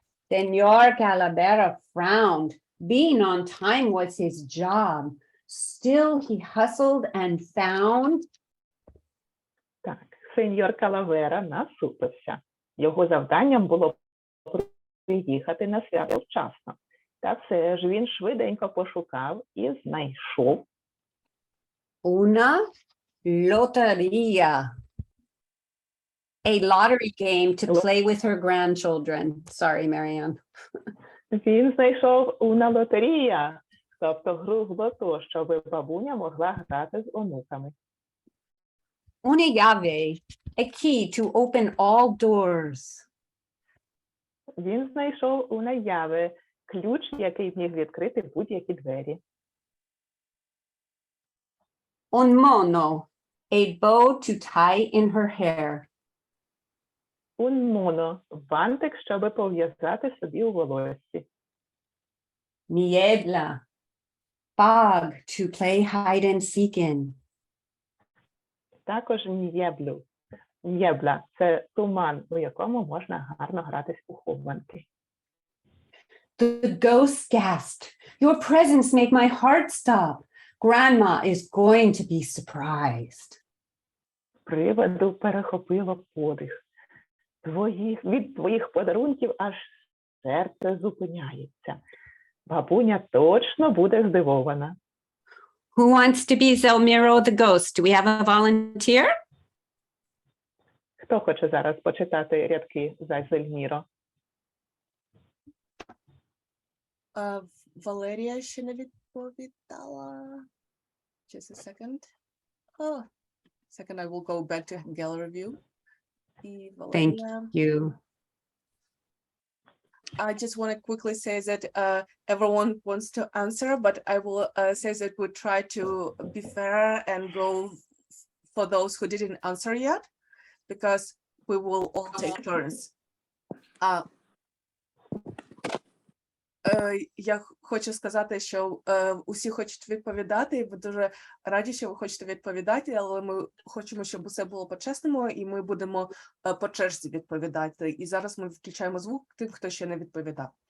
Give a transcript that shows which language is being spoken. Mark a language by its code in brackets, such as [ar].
[en] Senor Calavera frowned. Being on time was his job. Still, he hustled and found. [uk] Так, сеньор Калавера насупився. Його завданням було приїхати на свято вчасно. Та все ж він швиденько пошукав і знайшов [es] Una loteria. [en] A lottery game to play with her grandchildren. Sorry, Marianne. [uk] Він знайшов una лотерія, тобто гру в лото, щоб бабуня могла грати з онуками. [es] Una llave, [en] a key to open all doors. [uk] Він знайшов [es] una llave, [uk] ключ, який міг відкрити будь-які двері. [es] Un mono, [en] a bow to tie in her hair. [es] Un mono, [uk] бантик, щоб пов'язати собі у волоссі. [en] Niebla, fog to play hide and seek in. [uk] Також нєблю. Нєбла – це туман, у якому можна гарно гратись у хованки. [en] The ghost gasped. Your presence made my heart stop. Grandma is going to be surprised. Привиду перехопило подих. Від твоїх подарунків аж серце зупиняється. Бабуня точно буде здивована. Who wants to be Zelmiro the ghost? Do we have a volunteer? [uk] Хто хоче зараз почитати рядки за Зельміро? Валерія ще не відповідала. [en] Just a second. Oh, second, I will go back to gallery view. [uk] І [en] Thank [uk] Валерія. [en] you. I just want to quickly say that everyone wants to answer, but I will say that we try to be fair and go for those who didn't answer yet, because we will all take turns. [uk] Я хочу сказати, що усі хочуть відповідати, і ви дуже раді, що ви хочете відповідати, але ми хочемо, щоб усе було по-чесному, і ми будемо по черзі відповідати. І зараз ми включаємо звук тим, хто ще не відповідав.